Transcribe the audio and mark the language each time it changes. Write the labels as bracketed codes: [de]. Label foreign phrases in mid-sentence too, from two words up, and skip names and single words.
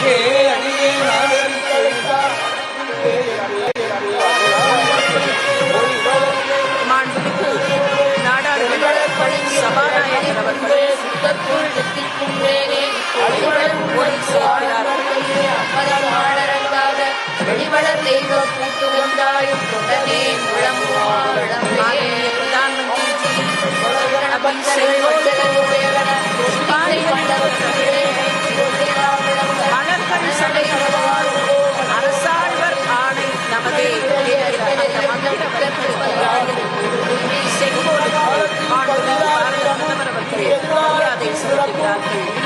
[ta] மாண்புமிகு நாடாளுமன்ற சபாநாயகர் அவர்கள் ஒளி சேர்க்கிறார்கள். [hi] माननीय प्रधानमंत्री जी अभी सेंगोल [ta] மலர்கள் சபை அரசாழ்வர் ஆணை நமதே செங்கோல் மாண்புமிகு பாரத பிரதமர் அவர்கள் மரியாதை செலுத்துகிறார்கள்.